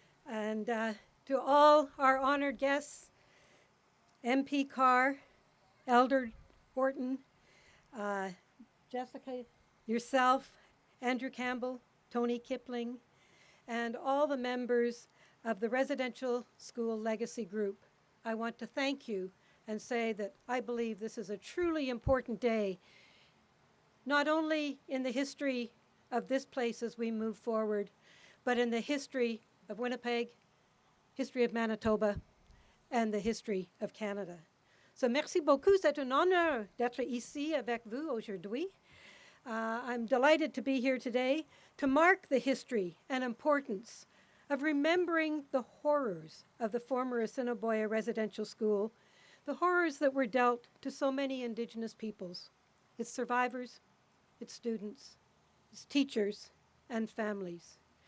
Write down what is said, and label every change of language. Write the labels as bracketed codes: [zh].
[en] And to all our honored guests, MP Carr, Elder Horton, Jessica, yourself, Andrew Campbell, Tony Kipling, and all the members of the Residential School Legacy Group, I want to thank you and say that I believe this is a truly important day, not only in the history of this place as we move forward, but in the history of Winnipeg, history of Manitoba, and the history of Canada. [fr] So merci beaucoup, c'est un honneur d'être ici avec vous aujourd'hui. [en] I'm delighted to be here today to mark the history and importance of remembering the horrors of the former Assiniboia Residential School, the horrors that were dealt to so many Indigenous peoples, its survivors, its students, its teachers, and families.